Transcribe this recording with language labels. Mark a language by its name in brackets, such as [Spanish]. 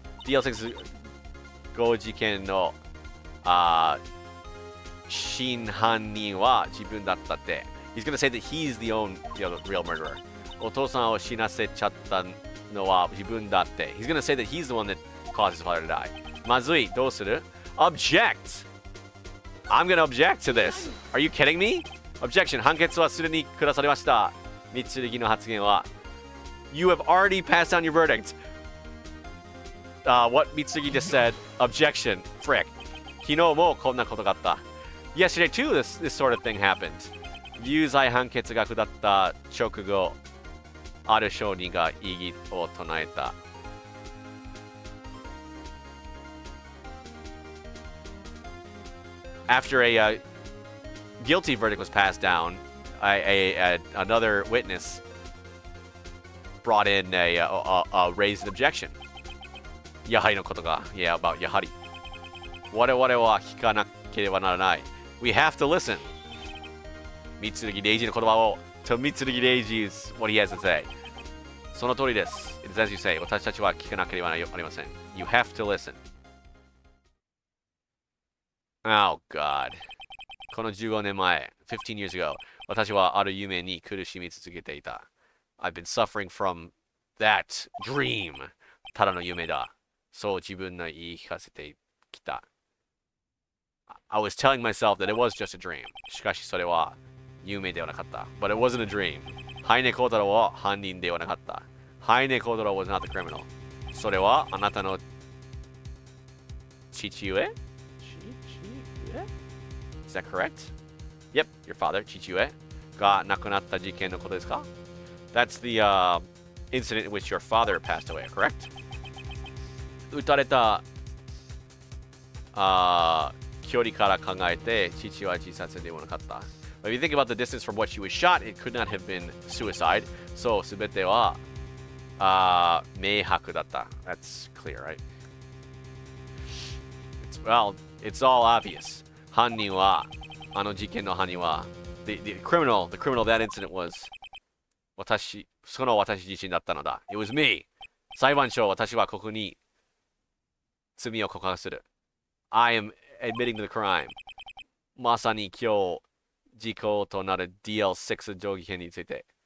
[Japanese] DL6 5事件の真犯人は自分だったって. [English] He's gonna say that he's the real murderer. [Japanese] お父さんを死なせちゃったのは自分だって. [English] He's gonna say that he's the one that caused his father to die. [Japanese] まずい。どうする? [English] Object! I'm gonna object to this. Are you kidding me? Objection. [Japanese] 判決はすでに下されました. Mitsurugiの発言は [English] You have already passed down your verdict. What Mitsurugi just said, objection, frick. [Japanese] 昨日もこんなことがあった. [English] Yesterday too, this sort of thing happened. [Japanese] 有罪判決が下った直後、ある証人が異議を唱えた. [English] After a guilty verdict was passed down, another witness brought in a raised objection. [Japanese] やはりのことが, [English] yeah, about [Japanese] やはり.我々は聞かなければならない. [English] We have to listen. [Japanese] Mitsurugi Reiji の言葉を [English] to Mitsurugi Reiji's what he has to say. [Japanese] その通りです。 [English] It is as you say. [Japanese] 私たちは聞かなければなりません。 [English] You have to listen. Oh God. [Japanese] この15年前、 [English] 15 years ago, [Japanese] 私はある夢に苦しみ続けていた。 [English] I've been suffering from that dream. [Japanese] ただの夢だ。そう自分の言い聞かせてきた。 [English] I was telling myself that it was just a dream. [Japanese] しかしそれは夢ではなかった。 [English] But it wasn't a dream. [Japanese] ハイネコウタロは犯人ではなかった。 [English] ハイネコウタロ was not the criminal. [Japanese] それはあなたの父上 [English] Is that correct? Yep, your father, [Japanese] 父上が亡くなった事件のことですか [English] That's the incident in which your father passed away, correct? [Japanese] 撃たれた距離から考えて父は自殺ではなかった。 [English] But if you think about the distance from which he was shot, it could not have been suicide. [Japanese] そう、すべては明白だった。 [English] That's clear, right? Well, it's all obvious. [Japanese] 犯人は、あの事件の犯人は、 [English] the criminal of that incident was [Japanese] その私自身だったのだ。 [English] It was me. [Japanese] 裁判所、私はここに罪を告白する。 [English] I am admitting to the crime. [Japanese] まさに今日、時効となる DL6 上議編について。